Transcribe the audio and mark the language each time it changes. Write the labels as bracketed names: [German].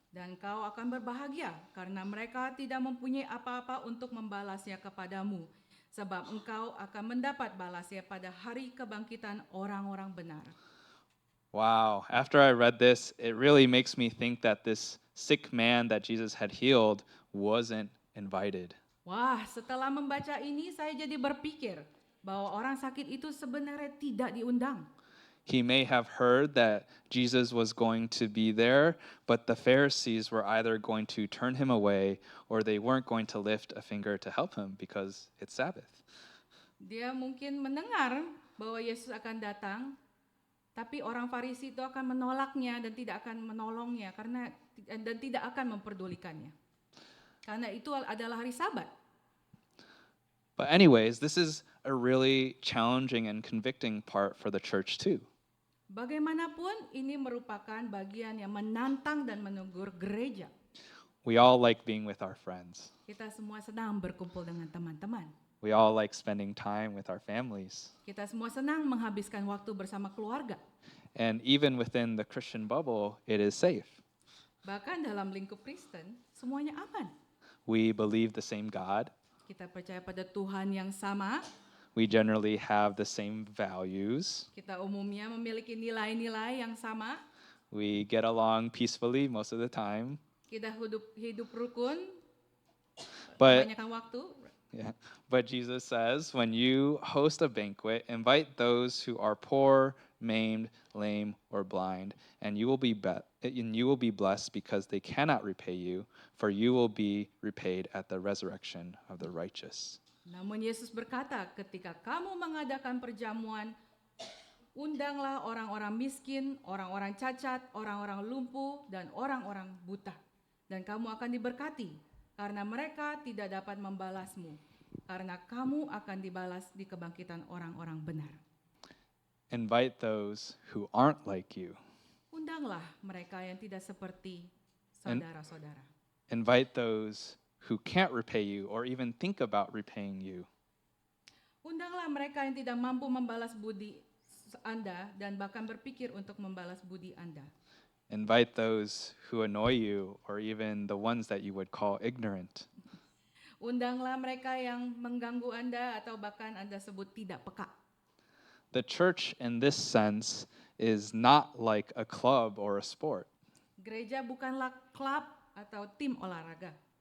[Indonesian] Dan kau akan berbahagia, karena mereka tidak mempunyai apa-apa untuk membalasnya kepadamu, sebab engkau akan mendapat balasnya pada hari kebangkitan orang-orang benar. [English] Wow, after I read this, it really makes me think that this sick man that Jesus had healed wasn't invited. [Indonesian] Wah, setelah membaca ini saya jadi berpikir bahwa orang sakit itu sebenarnya tidak diundang. [English] He may have heard that Jesus was going to be there, but the Pharisees were either going to turn him away or they weren't going to lift a finger to help him because it's Sabbath. [Indonesian] Dia mungkin mendengar bahwa Yesus akan datang, tapi orang Farisi itu akan menolaknya dan tidak akan menolongnya dan tidak akan memperdulikannya. Karena itu adalah hari Sabat. [English] But anyways, this is a really challenging and convicting part for the church too. [Indonesian] Bagaimanapun ini merupakan bagian yang menantang dan menegur gereja. [English] We all like being with our friends. [Indonesian] Kita semua senang berkumpul dengan teman-teman. [English] We all like spending time with our families. [Indonesian] Kita semua senang menghabiskan waktu bersama keluarga. [English] And even within the Christian bubble, it is safe. [Indonesian] Bahkan dalam lingkup Kristen, semuanya aman. [English] We believe the same God. [Indonesian] Kita percaya pada Tuhan yang sama, [English] We generally have the same values. [Indonesian] kita umumnya memiliki nilai-nilai yang sama, [English] We get along peacefully most of the time. [Indonesian] kita hidup rukun, [English] But [Indonesian] kebanyakan waktu. [English] yeah, but Jesus says, when you host a banquet, invite those who are poor, maimed, lame, or blind, and you will be blessed because they cannot repay you, for you will be repaid at the resurrection of the righteous. [Indonesian] Namun Yesus berkata, ketika kamu mengadakan perjamuan, undanglah orang-orang miskin, orang-orang cacat, orang-orang lumpuh, dan orang-orang buta. Dan kamu akan diberkati, karena mereka tidak dapat membalasmu, karena kamu akan dibalas di kebangkitan orang-orang benar. [English] Invite those who aren't like you. [Indonesian] Undanglah mereka yang tidak seperti saudara-saudara. [English] Invite those who can't repay you or even think about repaying you. [Indonesian] Undanglah mereka yang tidak mampu membalas budi Anda dan bahkan berpikir untuk membalas budi Anda. [English] Invite those who annoy you or even the ones that you would call ignorant. [Indonesian] Undanglah mereka yang mengganggu Anda atau bahkan Anda sebut tidak peka. [English] The church in this sense is not like a club or a sport. [Indonesian] Gereja bukanlah klub atau tim olahraga.